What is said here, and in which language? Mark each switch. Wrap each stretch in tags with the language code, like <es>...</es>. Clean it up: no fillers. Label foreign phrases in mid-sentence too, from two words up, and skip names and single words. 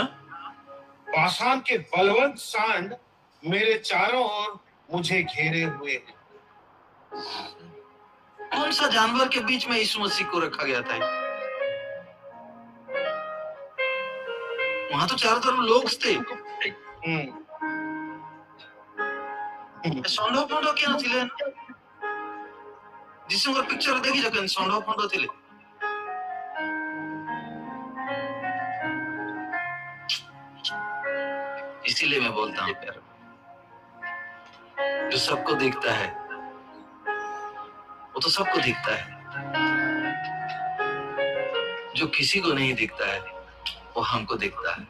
<hi>बाशान के बलवंत सांड मेरे चारों ओर मुझे घेरे हुए हैं। कौन सा जानवर के बीच में यीशु मसीह को रखा गया था? वहां तो चारों तरफ लोग थे।</hi> <or>ଷଣ୍ଢ ଫଣ୍ଡ କିଏ ଥିଲେ? ଯୀଶୁଙ୍କର ପିକ୍ଚର ଦେଖିଛ କେମିତି ଷଣ୍ଢ ଫଣ୍ଡ ଥିଲେ?</or> <hi>इसीलिए मैं बोलता हूँ प्यार, जो सबको दिखता है वो तो सबको दिखता है, जो किसी को नहीं दिखता है वो हमको दिखता है।</hi>